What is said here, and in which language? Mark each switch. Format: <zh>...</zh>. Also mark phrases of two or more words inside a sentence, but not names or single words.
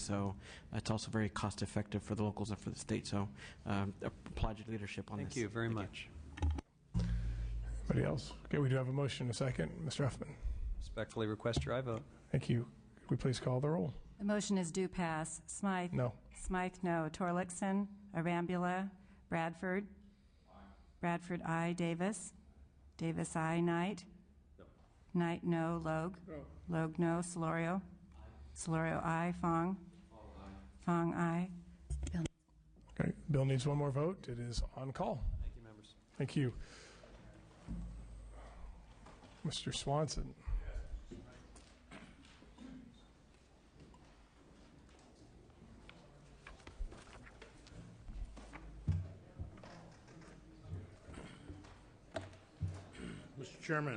<en>So it's also very cost effective for the locals and for the state. So applaud your leadership on this. Thank you very much. Anybody else? Okay, we do have a motion in a second. Mr. Huffman. Respectfully request your aye vote. Thank you. Could we please call the roll? The motion is due pass. Smythe? No. Smythe, no. Torlakson? Arambula? Bradford? Bradford, aye. Davis? Davis, aye. Knight? Knight, no. Logue? Logue, no. Solorio? Solorio, aye. Fong? Fong, aye. Okay, bill needs one more vote. It is on call. Thank you, members. Thank you. Mr. Swanson. Mr. Chairman.</en>